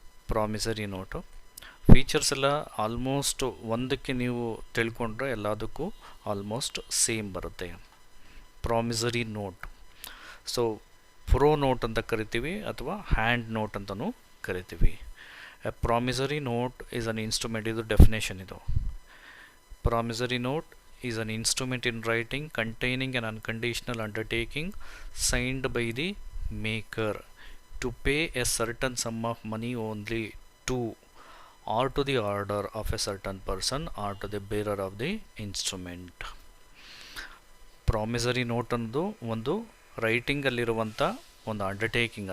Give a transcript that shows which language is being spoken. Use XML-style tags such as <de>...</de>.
<kn>Promissory note features ಎಲ್ಲ almost ಒಂದಕ್ಕೆ ನೀವು ತಿಳ್ಕೊಂಡ್ರೆ ಎಲ್ಲದಕ್ಕೂ ಆಲ್ಮೋಸ್ಟ್ ಸೇಮ್ ಬರುತ್ತೆ. Promissory note, so pro note ಅಂತ ಕರಿತೀವಿ ಅಥವಾ ಹ್ಯಾಂಡ್ ನೋಟ್ ಅಂತಲೂ ಕರಿತೀವಿ.</kn> <en>a promissory note is an instrument,</en> <kn>ಇದು ಡೆಫಿನೇಷನ್. ಇದು</kn> <en>Promissory note is an instrument in writing containing an unconditional undertaking signed by the maker to pay a certain sum of money only to or to the order of a certain person or to the bearer of the instrument.</en> <kn>Promissory note ಅನ್ನೋದು ಒಂದು ರೈಟಿಂಗಲ್ಲಿರುವಂಥ ಒಂದು undertaking.</kn>